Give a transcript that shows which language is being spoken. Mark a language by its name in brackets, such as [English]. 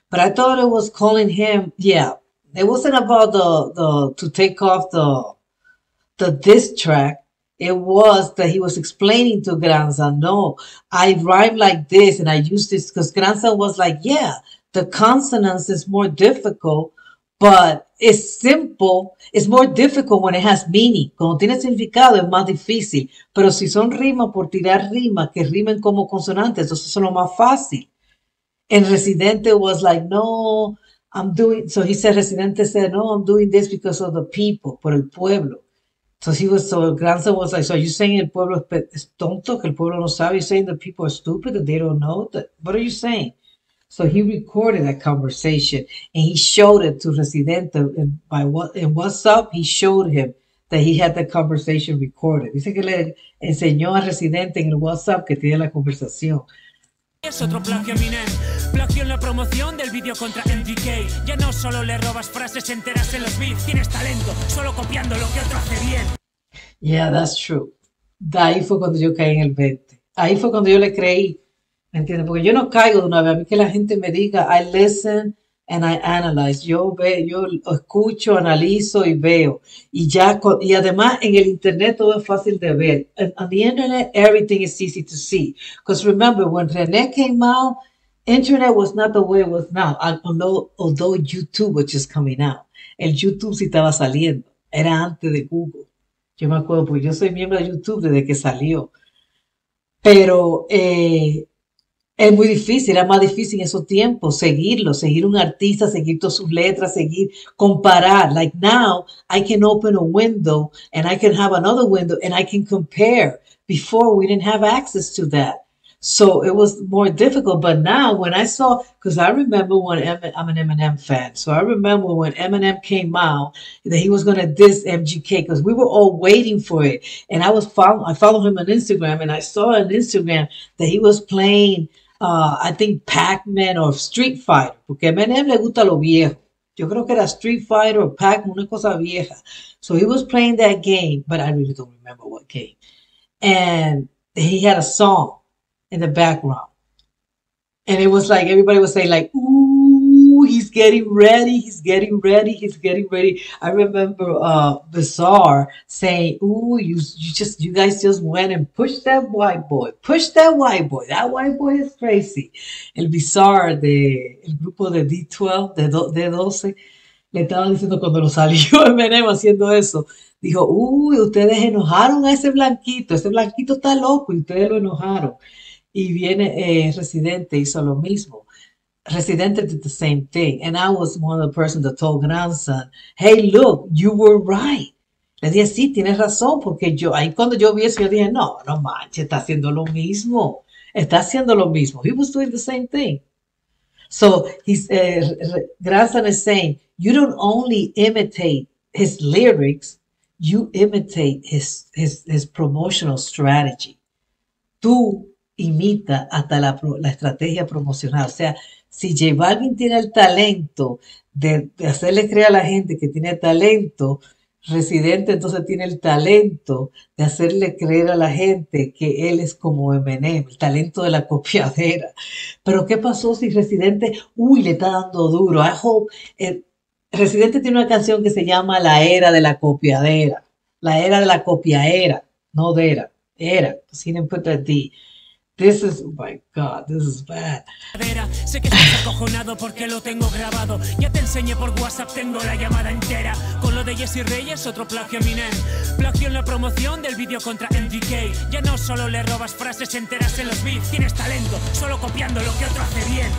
[English] But I thought it was calling him, yeah. It wasn't about to take off the diss track. It was that he was explaining to Granza, no, I rhyme like this and I use this because Granza was like, yeah, the consonants is more difficult, but it's simple. It's more difficult when it has meaning. [Spanish] Cuando tiene significado es más difícil. Pero si son rimas por tirar rimas que rimen como consonantes, entonces son lo más fácil. [English] And Residente was like, no, I'm doing, so he said, Residente said, no, I'm doing this because of the people, [Spanish] por el pueblo. [English] So Granza was like, so are you saying [Spanish] el pueblo es tonto, que el pueblo no sabe? [English] You're saying the people are stupid, that they don't know? What are you saying? So he recorded that conversation and he showed it to Residente in WhatsApp. He showed him that he had the conversation recorded. [Spanish] Dice que le enseñó a Residente en el WhatsApp que tiene la conversación. Es otro plagio, Eminem. Plagio en la promoción del vídeo contra MGK. Ya no solo le robas frases enteras en los beats. Tienes talento, solo copiando lo que otro hace bien. [English] Yeah, that's true. [Spanish] De ahí fue cuando yo caí en el 20. Ahí fue cuando yo le creí. ¿Me entiendes? Porque yo no caigo de una vez. A mí que la gente me diga, [English] I listen and I analyze. [Spanish] Yo escucho, analizo y veo. Y además en el internet todo es fácil de ver. [English] On the internet, everything is easy to see. Because remember, when René came out, internet was not the way it was now. Although YouTube was just coming out. [Spanish] El YouTube sí estaba saliendo. Era antes de Google. Yo me acuerdo, porque yo soy miembro de YouTube desde que salió. Pero es muy difícil, era más difícil en esos tiempos seguir un artista, seguir todas sus letras, comparar. [English] Like now, I can open a window and I can have another window and I can compare. Before, we didn't have access to that. So it was more difficult. But now when I saw, because I remember when I'm an Eminem fan. So I remember when Eminem came out that he was going to diss MGK because we were all waiting for it. And I follow him on Instagram and I saw on Instagram that he was playing, I think Pac-Man or Street Fighter. [Spanish] Porque a Eminem le gusta lo viejo. Yo creo que era Street Fighter or Pac-Man, una cosa vieja. [English] So he was playing that game, but I really don't remember what game. And he had a song in the background. And it was like, everybody was saying like, ooh, he's getting ready, he's getting ready, he's getting ready. I remember Bizarre saying, ooh, you guys just went and pushed that white boy. Push that white boy. That white boy is crazy. [Spanish] El Bizarre el grupo de D12, de 12, le estaba diciendo cuando lo salió Eminem haciendo eso. Dijo, uy, ustedes enojaron a ese blanquito está loco y ustedes lo enojaron. Y viene Residente, hizo lo mismo. [English] Residente did the same thing. And I was one of the persons that told Grandson, hey, look, you were right. [Spanish] Le dije, sí, tienes razón, porque ahí cuando yo vi eso, yo dije, no manches, está haciendo lo mismo. Está haciendo lo mismo. [English] He was doing the same thing. So Grandson is saying, you don't only imitate his lyrics, you imitate his promotional strategy. [Spanish] Tú imita hasta la estrategia promocional. O sea, si JBalvin tiene el talento de hacerle creer a la gente que tiene talento, Residente entonces tiene el talento de hacerle creer a la gente que él es como Eminem, el talento de la copiadera. Pero ¿qué pasó si Residente, le está dando duro? [English] I hope, [Spanish] Residente tiene una canción que se llama La Era de la Copiadera. La Era de la Copiadera, no de era. [English] He didn't put that D. This is, oh my God, this is bad. [Spanish] Sé que estás acojonado porque lo tengo grabado. Ya te enseñé por WhatsApp, tengo la llamada entera. Con lo de Jesse Reyes, otro plagio a Minem. Plagio en la promoción del vídeo contra MGK. Ya no solo le robas frases enteras en los beats. Tienes talento, solo copiando lo que otro hace bien.